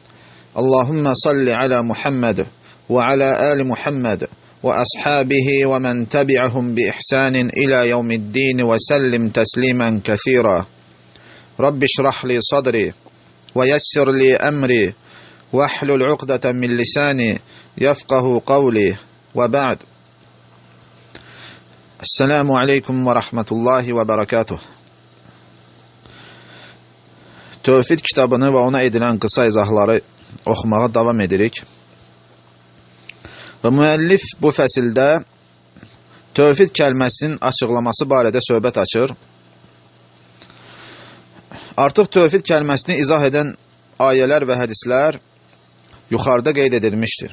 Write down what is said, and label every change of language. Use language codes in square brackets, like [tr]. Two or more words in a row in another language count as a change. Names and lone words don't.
[ar] اللهم صل على محمد وعلى آل محمد وأصحابه ومن تبعهم بإحسان إلى يوم الدين وسلم تسليما كثيرا. رب اشرح لي صدري ويسر لي أمري واحلل عقدة من لساني يفقه قولي وبعد. السلام عليكم ورحمة الله وبركاته. [az] Tövhid kitabını və ona edilən qısa izahları oxumağa davam edirik. Və müəllif bu fəsildə tövhid kəlməsinin açıqlaması barədə söhbət açır. Artıq tövhid kəlməsini izah edən ayələr və hədislər yuxarıda qeyd edilmişdir.